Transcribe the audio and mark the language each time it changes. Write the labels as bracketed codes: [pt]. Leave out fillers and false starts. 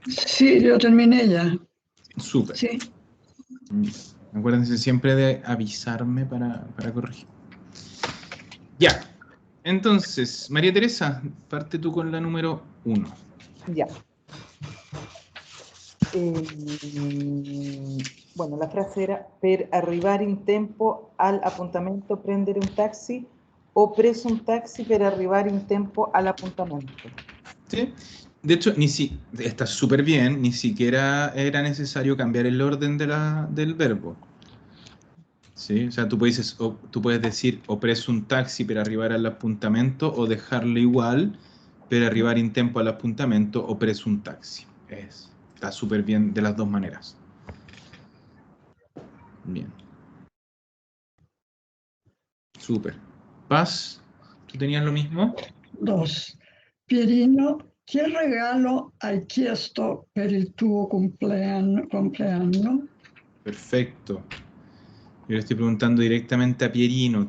[es] Sí, yo terminé ya. Súper. Sí. Acuérdense siempre de avisarme para corregir. Ya. Entonces, María Teresa, parte tú con la número 1. Ya. Bueno, la frase era: [it] per arrivare in tempo all'appuntamento prendere un taxi, o preso un taxi per arrivare in tempo all'appuntamento. [es] ¿Sí? De hecho, está súper bien, ni siquiera era necesario cambiar el orden del verbo. ¿Sí? O sea, tú puedes decir [it] o preso un taxi [es] para arribar al appuntamento, o dejarlo igual, para arribar en tiempo al appuntamento, o preso un taxi. Está súper bien de las dos maneras. Bien. Súper. Paz, ¿tú tenías lo mismo? 2. [it] Pierino, che regalo hai chiesto per il tuo compleanno? [es] Perfecto. Yo le estoy preguntando directamente a Pierino.